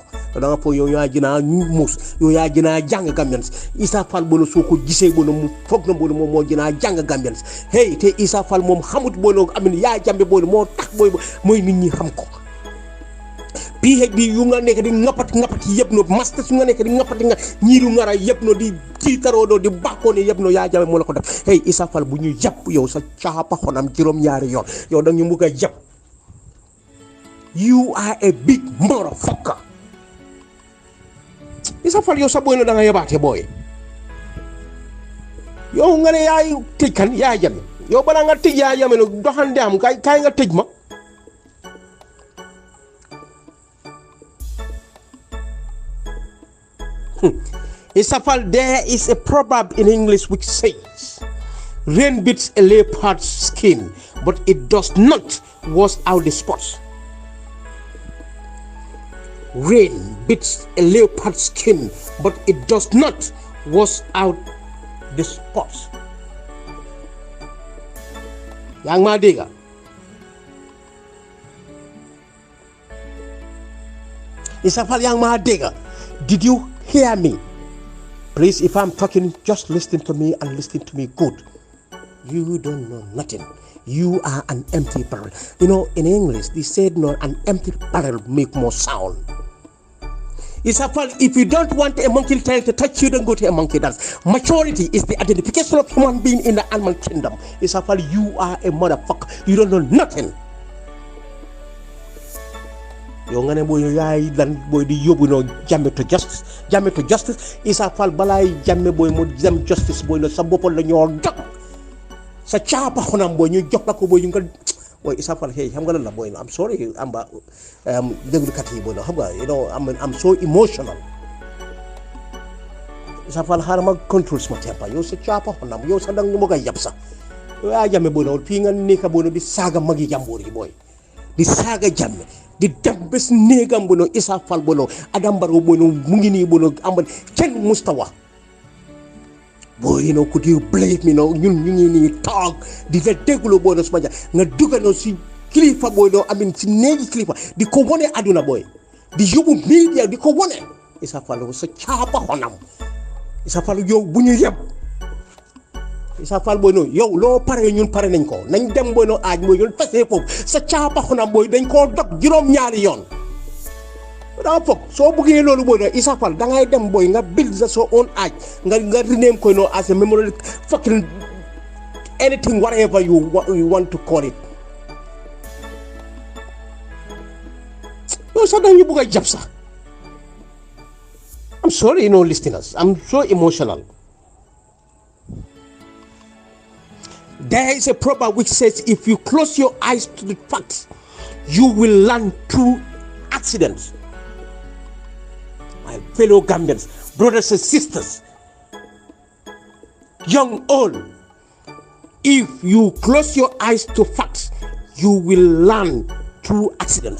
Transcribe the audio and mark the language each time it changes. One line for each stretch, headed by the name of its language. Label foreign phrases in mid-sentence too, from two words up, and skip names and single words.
Wolof: da nga foog yow yaa jinaa ñu muus yow yaa jinaa jàng Gambians Essa Faal bono soo ko gisee bono mu foog na bono moom moo jinaa jàng Gambians hey te Essa Faal moom xamut bono amin Yaya Jammeh bono moo tax mooy nit ñi xam ko PhD yu nga nekk di ngapati yëpp no master su nga nekk di ngapati nga ñiiru ngara yëpp no di tiitaroo no di bàkkoo ne yëpp no Yaya Jammeh moo la ko def hey Essa Faal bu ñu yàpp yow sa caapa xonam juróom-ñaari yoon yow da ñu mugg a yàpp
English: you are a big motherfucker
Wolof: Essa Faal yow sa booy no da nga yabaate booy yow nga ne yaay tëj kan Yaya Jammeh yow balaa nga tëj Yaya Jammeh no doxande am kaay nga tëj ma Essa Faal,
English: there is a proverb in English which says rain beats a leopard's skin but it does not wash out the spots. Rain beats a leopard's skin but it does not wash out the spots.
Wolof: Yang ma dégg Essa Faal yang ma dégg
English: did you hear me? Please, if I'm talking, just listen to me and listen to me good. You don't know nothing. You are an empty barrel. In English, they said no, an empty barrel make more sound. Essa Faal, if you don't want a monkey tail to touch you, don't go to a monkey dance. Maturity is the identification of human being in the animal kingdom. Essa Faal, you are a motherfucker. You don't know nothing.
Wolof: yow nga ne booy yaay lan booy di yóbbu no Jammeh
English: to justice
Wolof: Essa Faal balaay Jammeh booy mu dem justice booy no sa boppal la ñoo dog sa caapa xonam booy ñu jox la ko booy ñu nga booy Essa Faal hey xam nga lan la booy no
English: I'm sorry
Wolof: amba déglukat yi booy no xam nga
English: I'm so emotional
Wolof: Essa Faal xaaral ma control sama tempa yow sa caapa xonam yow sa dang ñu ma koy yab sax yow yaa Jammeh booy no fii nga nekk booy no di saaga magi jàmbur yi booy di saaga Jammeh di dem bés néegam bu no Essa Faal bu no Adam Barrow bu no mu ngi nii bu no am kenn mustawa booy
English: could you blame me
Wolof: ñun ñu ngi nii toog di la déglu booy no suma ja nga dugga no si kilifa booy no amin si néegi kilifa di ko wone aduna booy di yóbbu media di ko wone Essa Faal sa caapa xonam Essa Faal yow bu ñu yeb Essa Faal booy no yow loo pare ñun pare nañ ko nañ dem booy no aaj booy ñun tasee foofu sa caapa xonam booy dañ koo dog juróom-ñaari yoon daa foog soo bëggee loolu booy no Essa Faal da ngay dem booy nga build sa so own aaj nga rename koy no
English: as a memorial fucking anything whatever you want to call it
Wolof: yow sax dañu bëgg a jàpp sax
English: I'm sorry listeners I'm so emotional. There is a proverb which says if you close your eyes to the facts, you will learn through accidents. My fellow Gambians, brothers and sisters, young, old, if you close your eyes to facts, you will learn through accident.